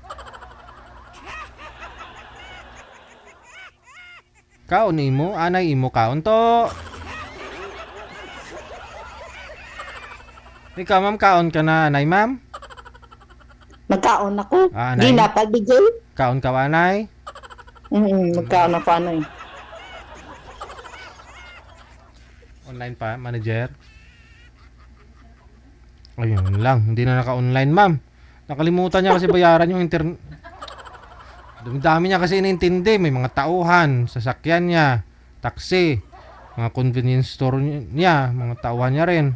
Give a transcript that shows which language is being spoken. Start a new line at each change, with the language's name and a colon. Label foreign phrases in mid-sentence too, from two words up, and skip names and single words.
Hiligaynon: Kaon imo, anay imo kaon to. Ikaw, ma'am, kaon ka na, anay, ma'am? Magkaon ako. Anay?
Filipino: Di na pag DJ.
Hiligaynon: Kaon ka, anay? Magkaon ako ano eh.
Filipino: Online pa, manager. Ayun lang, hindi na naka-online, ma'am. Nakalimutan niya kasi bayaran yung internet. Dami niya kasi inintindi. May mga tauhan, sasakyan niya, taxi, mga convenience store niya, mga tauhan niya rin.